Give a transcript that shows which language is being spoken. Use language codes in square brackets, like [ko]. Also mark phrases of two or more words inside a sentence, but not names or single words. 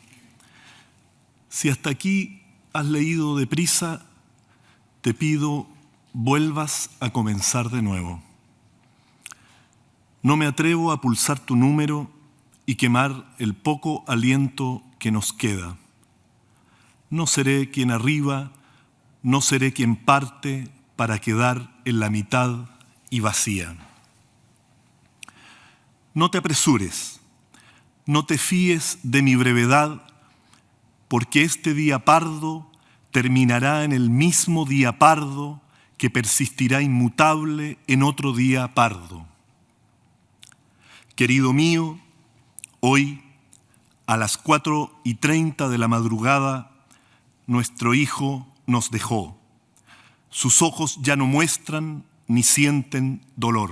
[es] Si hasta aquí has leído deprisa, te pido vuelvas a comenzar de nuevo. No me atrevo a pulsar tu número y quemar el poco aliento que nos queda. No seré quien arriba, no seré quien parte para quedar en la mitad y vacía. No te apresures, no te fíes de mi brevedad, porque este día pardo terminará en el mismo día pardo que persistirá inmutable en otro día pardo. Querido mío, hoy, a las 4:30 de la madrugada, nuestro hijo nos dejó. Sus ojos ya no muestran ni sienten dolor.